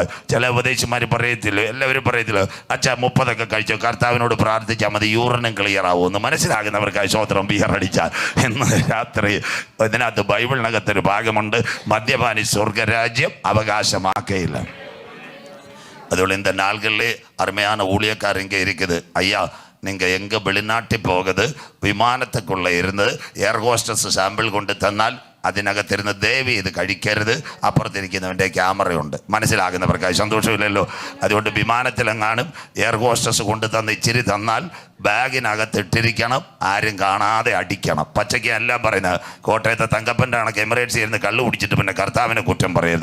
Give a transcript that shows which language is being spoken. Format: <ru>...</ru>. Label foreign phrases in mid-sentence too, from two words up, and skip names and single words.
<ml>ചില ഉപദേശിമാർ പറയത്തില്ല, എല്ലാവരും പറയത്തില്ല, അച്ഛാ 30 കഴിച്ചോ, കർത്താവിനോട് പ്രാർത്ഥിച്ചാൽ മതി, യൂറിനും ക്ലിയർ ആവുമെന്ന്. മനസ്സിലാകുന്നവർക്കായി സ്വോത്രം. ബിയർ അടിച്ചാൽ എന്ന് രാത്രി ഇതിനകത്ത് ബൈബിളിനകത്തൊരു ഭാഗമുണ്ട്, മദ്യപാനി സ്വർഗരാജ്യം അവകാശമാക്കയില്ല.</ml> <ta>അതുകൊണ്ട് இந்த நாள்களிலே அருமையான ஊழியக்காரங்க இருக்குது. ஐயா நீங்கள் எங்கே வெளிநாட்டு போகுது, விமானத்துக்குள்ளே இருந்து</ta> <en>air hostess</en> <ta>சாம்பிள் கொண்டு</ta> <ml>தന്നാൽ അതിനകത്തിരുന്ന് ദേവി ഇത് കഴിക്കരുത്, അപ്പുറത്തിരിക്കുന്നവൻ്റെ ക്യാമറയുണ്ട്. മനസ്സിലാകുന്നവർക്കായി സന്തോഷമില്ലല്ലോ. അതുകൊണ്ട് വിമാനത്തിലെങ്ങാനും</ml> <en>air hostess</en> <ml>കൊണ്ട് തന്ന് ഇച്ചിരി തന്നാൽ ബാഗിനകത്ത് ഇട്ടിരിക്കണം, ആരും കാണാതെ അടിക്കണം. പച്ചയ്ക്ക് എല്ലാം പറയുന്നത്. കോട്ടയത്തെ തങ്കപ്പൻ്റെ കണക്ക് എമിറേറ്റ്സ് ഇരുന്ന് കള്ളു കുടിച്ചിട്ട് പിന്നെ കർത്താവിനെ കുറ്റം പറയരുത്.</ml>